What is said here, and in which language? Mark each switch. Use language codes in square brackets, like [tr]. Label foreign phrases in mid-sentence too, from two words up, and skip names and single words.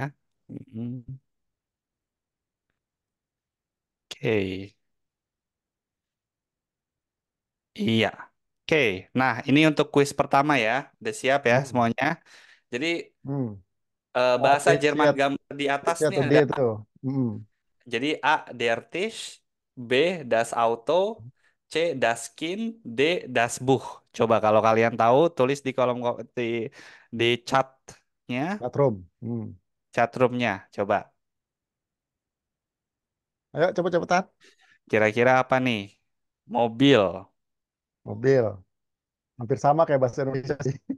[id] Mm, Oke, iya. Oke, nah ini untuk kuis pertama ya. Udah siap ya Hmm, semuanya. Jadi hmm. bahasa C, C, Jerman gambar di atas C nih atau D ada. itu? Hmm. [de] Jadi A, der Tisch, B, das Auto, C, das Kind, D, das Buch. [id] Coba kalau kalian tahu, tulis di di chatnya, Catrum. Hmm. chatroomnya. Coba. Ayo, cepet-cepetan. Kira-kira apa nih? Mobil. Mobil. Hampir sama kayak bahasa Indonesia sih.